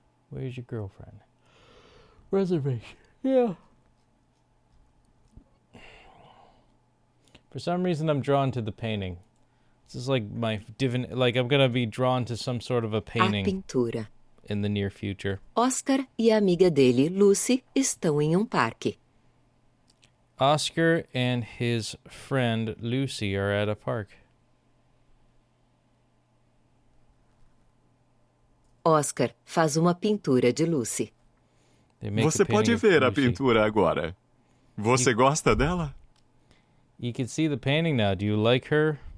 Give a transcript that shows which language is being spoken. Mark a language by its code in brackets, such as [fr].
[en] Where's your girlfriend? Reservation. Yeah. For some reason, I'm drawn to the painting. This is like my like I'm gonna be drawn to some sort of a painting. [pt] A pintura. [en] In the near future. [pt] Oscar e a amiga dele, Lucy, estão em parque. [en] Oscar and his friend Lucy are at a park. [pt] Oscar faz uma pintura de Lucy. Você pode ver a pintura agora. Você gosta dela? [en] You can see the painting now. Do you like her?